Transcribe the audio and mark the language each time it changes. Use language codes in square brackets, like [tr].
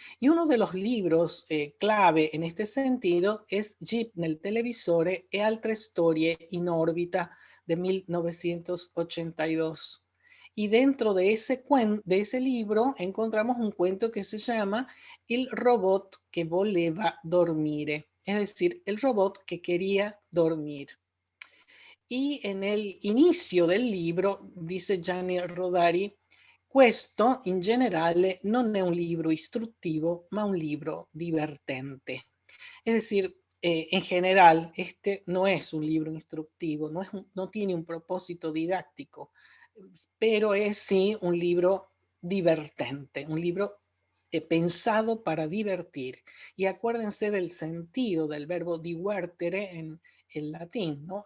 [es] Y uno de los libros clave en este sentido es Jeep nel televisore e altre storie in orbita, de 1982. Y dentro de ese libro encontramos un cuento que se llama Il robot che voleva dormire, es decir, el robot que quería dormir. [it] Y en el inicio del libro dice Gianni Rodari: questo in generale non è un libro istruttivo, ma un libro divertente. [es] Es decir, en general, este no es un libro instructivo, no tiene un propósito didáctico, pero es sí un libro divertente, un libro pensado para divertir. Y acuérdense del sentido del verbo divertere en el latín, ¿no?